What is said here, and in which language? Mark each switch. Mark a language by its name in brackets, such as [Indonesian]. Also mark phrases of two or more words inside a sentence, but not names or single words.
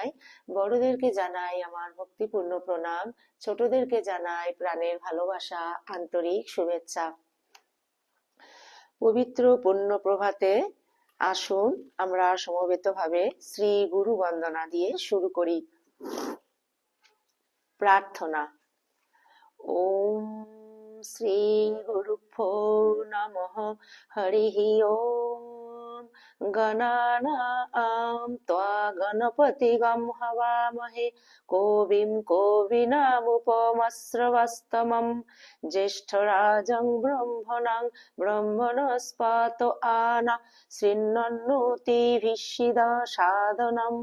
[Bangla] বড়দেরকে জানাই আমার ভক্তিপূর্ণ প্রণাম, ছোটদেরকে জানাই প্রাণের ভালোবাসা, আন্তরিক শুভেচ্ছা। পবিত্র পুণ্য প্রভাতে আসুন আমরা সমবেতভাবে শ্রী গুরু বন্দনা দিয়ে শুরু করি। [Sanskrit] প্রার্থনা। ওম শ্রী গুরুভ্যো নমঃ। হরিঃ ওম। গণানাং ত্বা গণপতিগং হবামহে কবিং কবিনামুপমস্রবস্তমং জ্যেষ্ঠরাজং ব্রহ্মণাং ব্রহ্মণস্পত আনা শৃণ্বন্নোতিভিঃ সাদনম।